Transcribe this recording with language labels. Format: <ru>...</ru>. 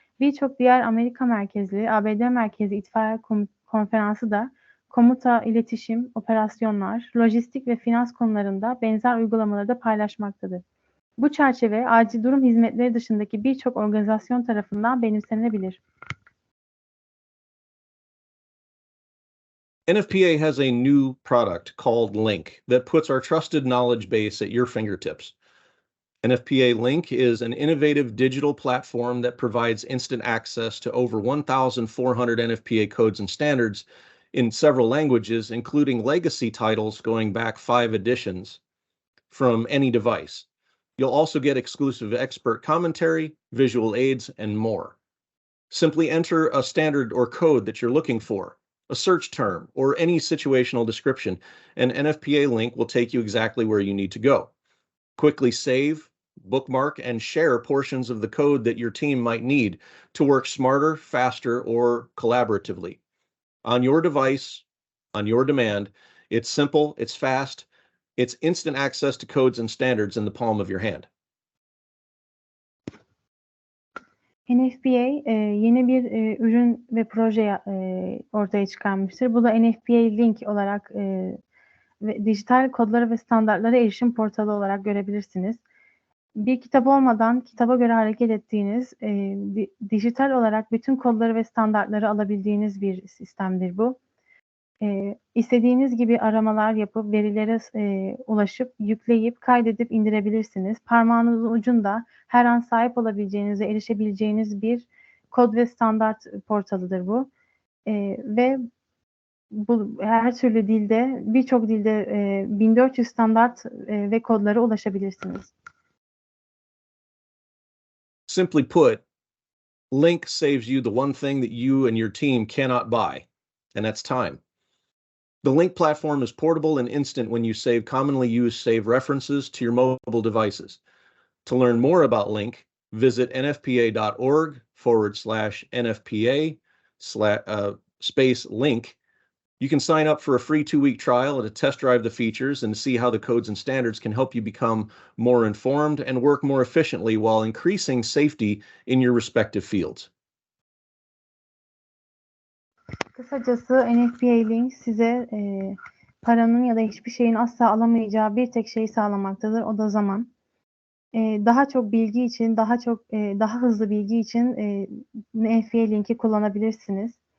<tr>Birçok diğer Amerika merkezli, ABD merkezli itfaiye konferansı da komuta, iletişim, operasyonlar, lojistik ve finans konularında benzer uygulamaları da paylaşmaktadır. Bu çerçeve acil durum hizmetleri dışındaki birçok organizasyon tarafından benimsenebilir.</tr> <en>NFPA has a new product called Link that puts our trusted knowledge base at your fingertips. NFPA Link is an innovative digital platform that provides instant access to over 1,400 NFPA codes and standards in several languages, including legacy titles going back 5 editions from any device. You'll also get exclusive expert commentary, visual aids, and more. Simply enter a standard or code that you're looking for, a search term, or any situational description, and NFPA Link will take you exactly where you need to go. Quickly save, bookmark, and share portions of the code that your team might need to work smarter, faster, or collaboratively. On your device, on your demand. It's simple, it's fast, it's instant access to codes and standards in the palm of your hand.</en> <tr>NFPA yeni bir ürün ve proje ortaya çıkarmıştır. Bu da NFPA Link olarak ve dijital kodlara ve standartlara erişim portalı olarak görebilirsiniz. Bir kitap olmadan kitaba göre hareket ettiğiniz, dijital olarak bütün kodları ve standartları alabildiğiniz bir sistemdir bu. İstediğiniz gibi aramalar yapıp verilere ulaşıp, yükleyip, kaydedip indirebilirsiniz. Parmağınızın ucunda her an sahip olabileceğiniz ve erişebileceğiniz bir kod ve standart portalıdır bu. Ve bu her türlü dilde, birçok dilde 1400 standart ve kodlara ulaşabilirsiniz.</tr> <en>Simply put, link saves you the one thing that you and your team cannot buy, and that's time. The link platform is portable and instant when you save commonly used save references to your mobile devices. To learn more about link, visit nfpa.org/NFPA/link. You can sign up for a free 2-week trial and to test drive the features and see how the codes and standards can help you become more informed and work more efficiently while increasing safety in your respective fields.</en> <tr>Kısacası NFPA Link size paranın ya da hiçbir şeyin asla alamayacağı bir tek şeyi sağlamaktadır. O da zaman. Daha çok bilgi için, daha hızlı bilgi için NFPA Link'i kullanabilirsiniz.</tr>